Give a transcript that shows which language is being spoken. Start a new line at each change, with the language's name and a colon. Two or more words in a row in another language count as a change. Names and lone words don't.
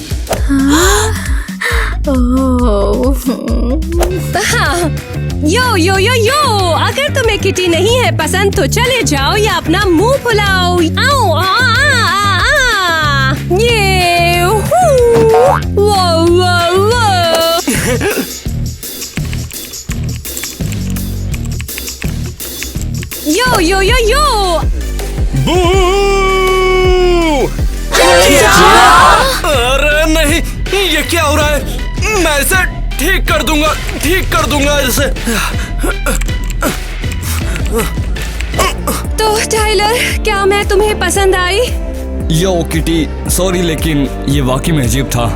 Hindi: हाँ, यो यो यो यो, अगर तुम्हें किटी नहीं है पसंद तो चले जाओ या अपना मुंह फुलाओ। आओ, ये वो यो यो यो यो। अरे नहीं, ये क्या हो रहा है? मैं इसे ठीक कर दूंगा इसे। तो टाइलर, क्या मैं तुम्हें पसंद आई? यो किटी, सॉरी लेकिन ये वाकई में अजीब था।